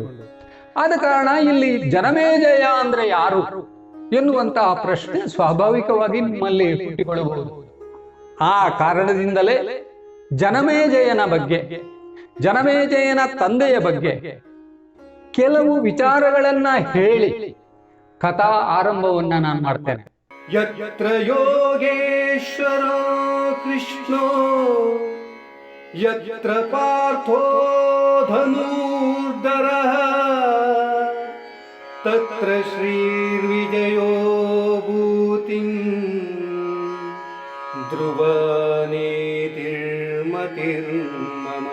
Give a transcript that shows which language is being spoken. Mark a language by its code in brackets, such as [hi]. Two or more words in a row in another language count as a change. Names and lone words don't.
[kn] ಆದ ಕಾರಣ ಇಲ್ಲಿ ಜನಮೇಜಯ ಅಂದ್ರೆ ಯಾರು ಎನ್ನುವಂತಹ ಪ್ರಶ್ನೆ ಸ್ವಾಭಾವಿಕವಾಗಿ ನಿಮ್ಮಲ್ಲಿ ಹುಟ್ಟಿಕೊಳ್ಳಬಹುದು. ಆ ಕಾರಣದಿಂದಲೇ ಜನಮೇಜಯನ ಬಗ್ಗೆ, ಜನಮೇಜಯನ ತಂದೆಯ ಬಗ್ಗೆ ಕೆಲವು ವಿಚಾರಗಳನ್ನ ಹೇಳಿ ಕಥಾ ಆರಂಭವನ್ನ ನಾನು ಮಾಡ್ತೇನೆ. [sa] ಯತ್ರ ಯೋಗೇಶ್ವರ ಕೃಷ್ಣೋ ಯತ್ರ ಪಾರ್ಥೋ ಧನುರ್ಧರಃ ತತ್ರ ಶ್ರೀರ್ವಿಜಯೋ ಭೂತಿಂ ಧ್ರುವ ನೀತಿರ್ಮತಿರ್ಮತಃ.